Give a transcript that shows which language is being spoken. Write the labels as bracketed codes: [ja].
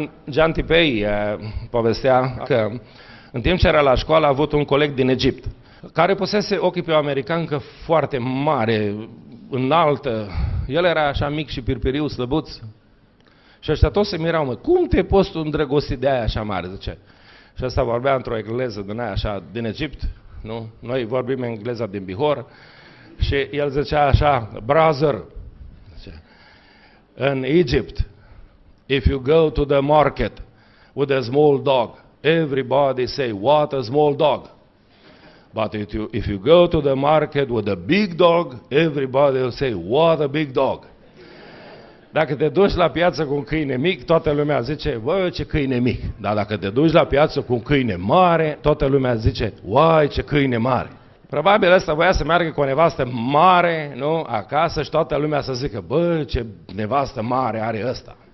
[ro] Gian Tipei povestea că în timp ce era la școală a avut un coleg din Egipt, care pusese ochii pe o americancă foarte mare, înaltă. El era așa mic și pirpiriu, slăbuț. Și ăștia toți se mirau, mă, cum te poți tu îndrăgosti de aia așa mare, zice. Și ăsta vorbea într-o engleză din aia așa, din Egipt, nu? Noi vorbim engleza din Bihor. Și el zicea așa, [en] brother, in Egypt, if you go to the market with a small dog, everybody say, what a small dog. But if you go to the market with a big dog, everybody will say, what a big dog. [ro] Dacă te duci la piață cu un câine mic, toată lumea zice, bă, ce câine mic. Dar dacă te duci la piață cu un câine mare, toată lumea zice, uai, ce câine mare. Probabil ăsta voia să meargă cu o nevastă mare, nu, acasă și toată lumea să zică, bă, ce nevastă mare are ăsta.